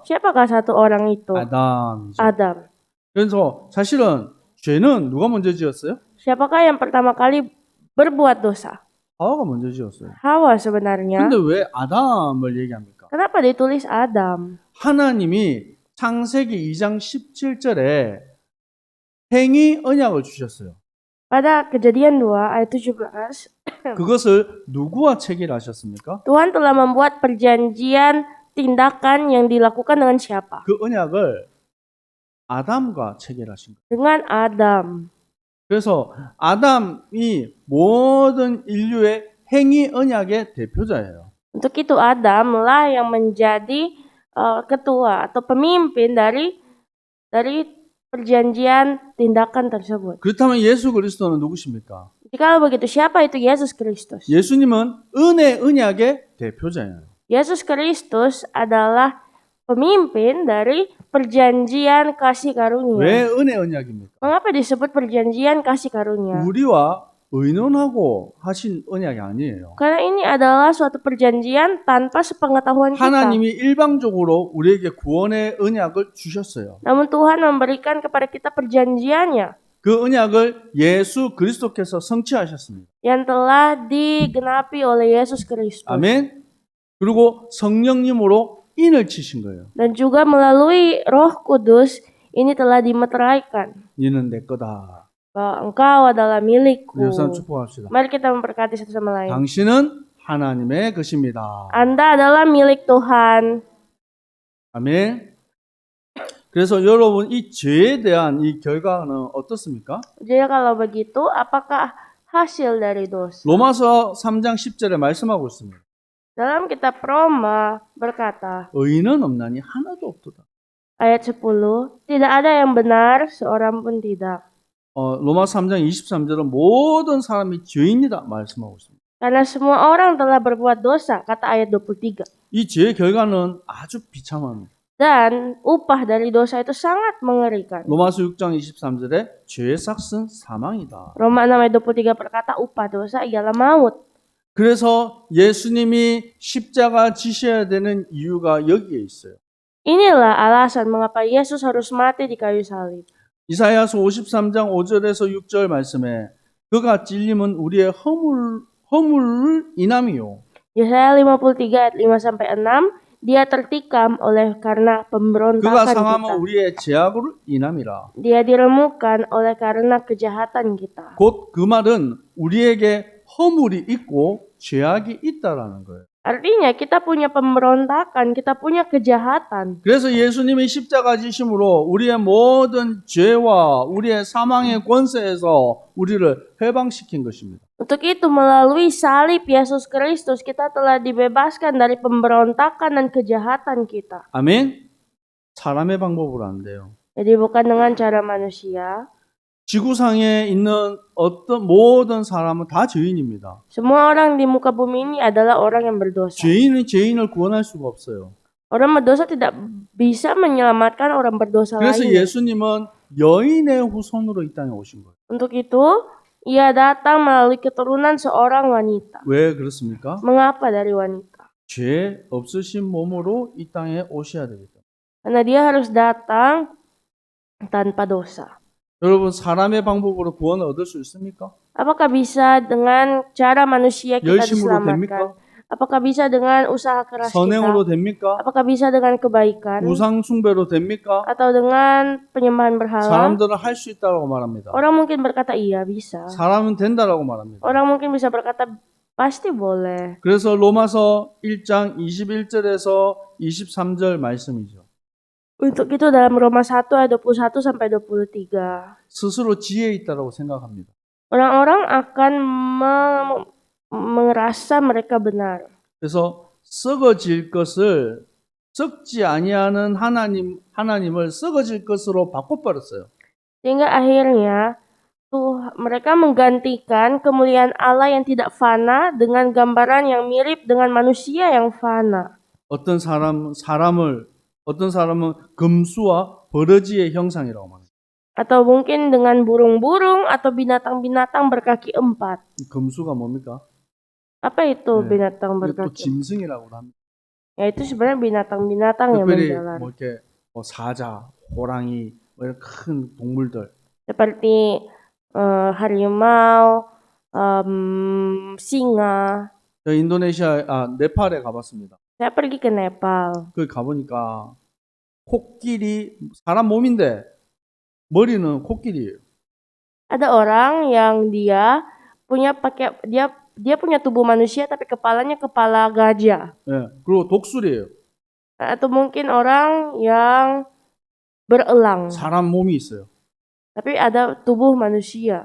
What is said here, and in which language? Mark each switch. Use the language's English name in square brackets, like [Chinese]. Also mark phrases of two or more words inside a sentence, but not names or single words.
[Indonesian] Siapakah satu orang itu? [Korean] 아담이죠. [Indonesian] Adam. [Korean] 그래서 사실은 죄는 누가 먼저 지었어요? [Indonesian] Siapakah yang pertama kali berbuat dosa? [Korean] 하와가 먼저 지었어요. [Indonesian] Hawa sebenarnya. [Korean] 근데 왜 아담을 얘기합니까? [Indonesian] Kenapa ditulis Adam? [Korean] 하나님이 창세기 2장 17절에 행위 언약을 주셨어요. [Indonesian] Pada Kejadian 2 ayat 17, [Korean] 그것을 누구와 체결하셨습니까? [Indonesian] Tuhan telah membuat perjanjian tindakan yang dilakukan dengan siapa? [Korean] 그 언약을 아담과 체결하신 거예요. [Indonesian] Dengan Adam. [Korean] 그래서 아담이 모든 인류의 행위 언약의 대표자예요. [Indonesian] Untuk itu Adamlah yang menjadi ketua atau pemimpin dari perjanjian tindakan tersebut. [Korean] 그렇다면 예수 그리스도는 누구십니까? [Indonesian] Jikalau begitu, siapa itu Yesus Kristus? [Korean] 예수님은 언약의 대표자예요. [Indonesian] Yesus Kristus adalah pemimpin dari perjanjian kasih karunia. [Korean] 왜 언약입니까? [Indonesian] Mengapa disebut perjanjian kasih karunia? [Korean] 우리와 의논하고 하신 언약이 아니에요. [Indonesian] Karena ini adalah suatu perjanjian tanpa sepengetahuan kita. [Korean] 하나님이 일방적으로 우리에게 구원의 언약을 주셨어요. [Indonesian] Namun Tuhan memberikan kepada kita perjanjiannya [Korean] 그 언약을 예수 그리스도께서 성취하셨습니다. [Indonesian] yang telah digenapi oleh Yesus Kristus. [Korean] 아멘. 그리고 성령님으로 인을 치신 거예요. [Indonesian] Dan juga melalui Roh Kudus ini telah dimeteraikan [Korean] 너는 내 거다. [Indonesian] bahwa engkau adalah milikku. [Korean] 우리 우선 축복합시다. [Indonesian] Mari kita memberkati satu sama lain. [Korean] 당신은 하나님의 것입니다. [Indonesian] Anda adalah milik Tuhan. [Korean] 아멘. 그래서 여러분 이 죄에 대한 이 결과는 어떻습니까? [Indonesian] Jadi kalau begitu, apakah hasil dari dosa? [Korean] 로마서 3장 10절에 말씀하고 있습니다. [Indonesian] Dalam kitab Roma berkata, [Korean] 의인은 없나니 하나도 없도다. [Indonesian] ayat 10, tidak ada yang benar, seorang pun tidak. [Korean] 로마서 3장 23절은 모든 사람이 죄인이다 말씀하고 있습니다. [Indonesian] Karena semua orang telah berbuat dosa, kata ayat 23. [Korean] 이 죄의 결과는 아주 비참합니다. [Indonesian] Dan upah dari dosa itu sangat mengerikan. [Korean] 로마서 6장 23절에 죄의 삭은 사망이다. [Indonesian] Roma 6 ayat 23 berkata upah dosa ialah maut. [Korean] 그래서 예수님이 십자가 지셔야 되는 이유가 여기에 있어요. [Indonesian] Inilah alasan mengapa Yesus harus mati di kayu salib. [Korean] 이사야서 53장 5절에서 6절 말씀에 그가 찔림은 우리의 허물 인함이요. [Indonesian] Yesaya 53 ayat 5 sampai 6, dia tertikam oleh karena [Korean] 그가 [Indonesian] pemberontakan [Korean] 상함은 [Indonesian] kita. [Korean] 우리의 죄악을 인함이라. [Indonesian] Dia diremukan oleh karena kejahatan kita. [Korean] 곧 그 말은 우리에게 허물이 있고 죄악이 있다라는 거예요. [Indonesian] Artinya kita punya pemberontakan, kita punya kejahatan. [Korean] 그래서 예수님의 십자가 지심으로 우리의 모든 죄와 우리의 사망의 권세에서 우리를 해방시킨 것입니다. [Indonesian] Untuk itu melalui salib Yesus Kristus kita telah dibebaskan dari pemberontakan dan kejahatan kita. [Korean] 아멘. 사람의 방법으로 안 돼요. [Indonesian] Jadi bukan dengan cara manusia. [Korean] 지구상에 있는 어떤 모든 사람은 다 죄인입니다. [Indonesian] Semua orang di muka bumi ini adalah orang yang berdosa. [Korean] 죄인은 죄인을 구원할 수가 없어요. [Indonesian] Orang berdosa tidak bisa menyelamatkan orang berdosa [Korean] 그래서 [Indonesian] lain. [Korean] 예수님은 여인의 후손으로 이 땅에 오신 거예요. [Indonesian] Untuk itu, ia datang melalui keturunan seorang wanita. [Korean] 왜 그렇습니까? [Indonesian] Mengapa dari wanita? [Korean] 죄 없으신 몸으로 이 땅에 오셔야 되겠다. [Indonesian] Karena dia harus datang tanpa dosa. [Korean] 여러분 사람의 방법으로 구원을 얻을 수 있습니까? [Indonesian] Apakah bisa dengan cara manusia kita [Korean] 열심으로 [Indonesian] diselamatkan? Apakah bisa dengan usaha keras [Korean] 선행으로 [Indonesian] kita? [Korean] 됩니까? [Indonesian] Apakah bisa dengan kebaikan? [Korean] 우상 숭배로 됩니까? [Indonesian] Atau dengan penyembahan berhala? [Korean] 사람들은 할 수 있다고 말합니다. [Indonesian] Orang mungkin berkata iya bisa. [Korean] 사람은 된다라고 말합니다. [Indonesian] Orang mungkin bisa berkata pasti boleh. [Korean] 그래서 로마서 1장 21절에서 23절 말씀이죠. [Indonesian] Untuk itu dalam Roma 1 ayat 21 sampai 23. [Korean] 스스로 지혜 있다라고 생각합니다. [Indonesian] Orang-orang akan merasa mereka benar. [Korean] 그래서 썩어질 것을 썩지 아니하는 하나님을 썩어질 것으로 바꿔버렸어요. [Indonesian] Sehingga akhirnya mereka menggantikan kemuliaan Allah yang tidak fana dengan gambaran yang mirip dengan manusia yang fana. [Korean] 어떤 사람은 금수와 버러지의 형상이라고 말합니다. [Indonesian] Atau mungkin dengan burung-burung atau binatang-binatang berkaki 4. [Korean] 금수가 뭡니까? [Indonesian] Apa itu [Korean] 네. [Indonesian] binatang [Korean] 이게 또 [Indonesian] berkaki 4? [Korean] 짐승이라고 합니다. [Indonesian] Ya itu sebenarnya binatang-binatang yang [Korean] 특별히 [Indonesian] berjalan. [Korean] 뭐 이렇게 사자, 호랑이 뭐 이런 큰 동물들. [Indonesian] Seperti harimau, singa. [Korean] 저 네팔에 가봤습니다. [Indonesian] Saya pergi ke Nepal. [Korean] 거기 가보니까 코끼리 사람 몸인데 머리는 코끼리예요. [Indonesian] Ada orang yang dia punya tubuh manusia tapi kepalanya kepala gajah. [Korean] 예, 그리고 독수리예요. [Indonesian] Atau mungkin orang yang berelang [Korean] 사람 몸이 있어요. [Indonesian] tapi ada tubuh manusia.